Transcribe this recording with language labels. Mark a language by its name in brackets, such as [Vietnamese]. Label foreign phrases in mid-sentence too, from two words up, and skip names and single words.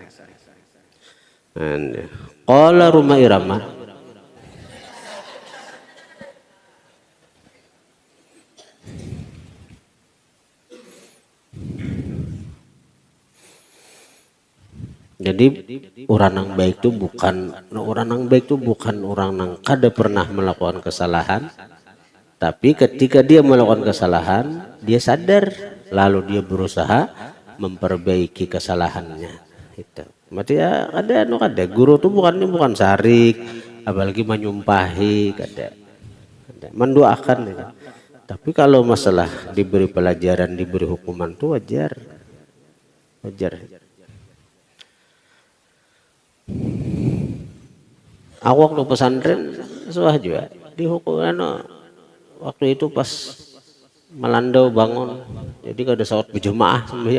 [Indonesian] Qala Roma Irama, jadi orang yang baik itu bukan orang yang kada pernah melakukan kesalahan, tapi ketika dia melakukan kesalahan dia sadar lalu dia berusaha memperbaiki kesalahannya. [Banjar] Itu berarti ya kada guru tuh bukan sarik, apalagi menyumpahi, kada mendoakan ya. [Indonesian] Tapi kalau masalah diberi pelajaran, diberi hukuman tuh wajar. [Banjar] Aku waktu pesantren suah juga dihukum waktu itu pas melandau bangun, jadi kada saat berjemaah sembahyang.